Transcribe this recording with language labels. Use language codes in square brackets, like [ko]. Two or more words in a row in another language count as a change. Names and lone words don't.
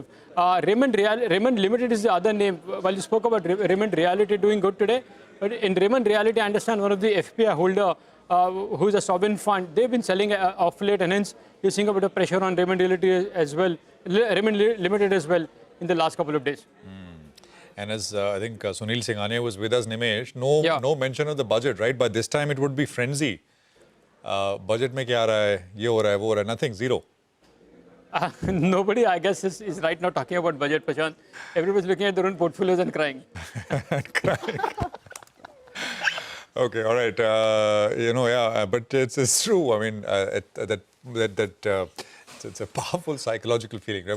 [en] Raymond Limited is the other name. While you spoke about Raymond Reality doing good today, but in Raymond Reality, I understand one of the FPI holder who is a sovereign fund, they've been selling off late, and hence you're seeing a bit of pressure on Raymond Reality as well, Raymond Limited as well in the last couple of days. And as I think Sunil Singhania was with us, Nimesh, no mention of the budget, right? By this time, it would be frenzy. [hi] बजट में क्या आ रहा है, ये हो रहा है, वो हो रहा है, [en] nothing, zero. Nobody, I guess, is right now talking about budget, Prashant. Everybody's looking at their own portfolios and crying. Okay, all right. You know, yeah, but it's true. I mean, it's a powerful psychological feeling, right?